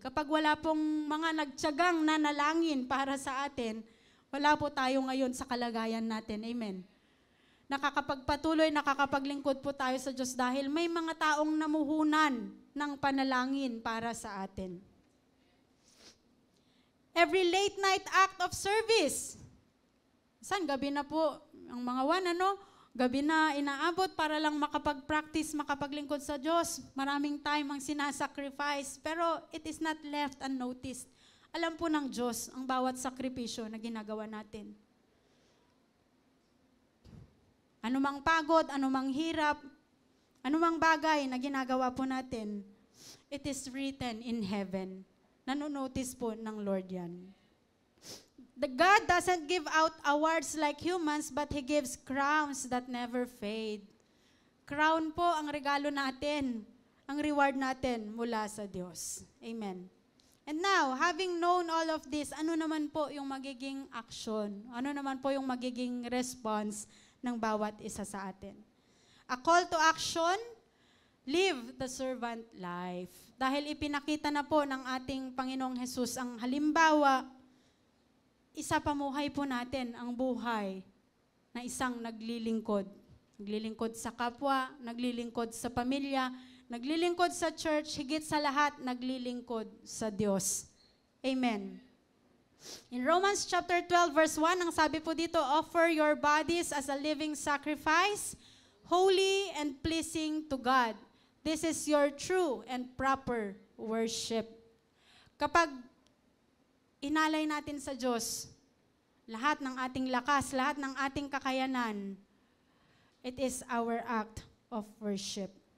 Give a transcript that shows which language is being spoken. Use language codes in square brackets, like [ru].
[tl] Kapag wala pong mga nagtiyagang nanalangin para sa atin, wala po tayo ngayon sa kalagayan natin. Amen. Nakakapagpatuloy, nakakapaglingkod po tayo sa Diyos dahil may mga taong namuhunan ng panalangin para sa atin. [en] Every late night act of service. [tl] Saan? Gabi na po, ang mga gabi na inaabot para lang makapag-practice, makapaglingkod sa Diyos. Maraming time ang sinasacrifice, pero [en] it is not left unnoticed. [tl] Alam po ng Diyos ang bawat sakripisyo na ginagawa natin. Anumang pagod, anumang hirap, anumang bagay na ginagawa po natin, [en] it is written in heaven. [tl] Nanonotice po ng Lord yan. [en] The God doesn't give out awards like humans, but He gives crowns that never fade. [tl] Crown po ang regalo natin, ang reward natin mula sa Diyos. Amen. [en] And now, having known all of this, [tl] ano naman po yung magiging action? Ano naman po yung magiging response ng bawat isa sa atin? [en] A call to action, live the servant life. [tl] Dahil ipinakita na po ng ating Panginoong Hesus ang halimbawa, isa pamuhay po natin ang buhay na isang naglilingkod. Naglilingkod sa kapwa, naglilingkod sa pamilya, naglilingkod sa church, higit sa lahat, naglilingkod sa Diyos. Amen. [en] In Romans chapter 12 verse 1, [tl] ang sabi po dito, [en] offer your bodies as a living sacrifice, holy and pleasing to God. This is your true and proper worship. [tl] Kapag inalay natin sa Diyos, lahat ng ating lakas, lahat ng ating kakayanan, [en] it is our act of worship.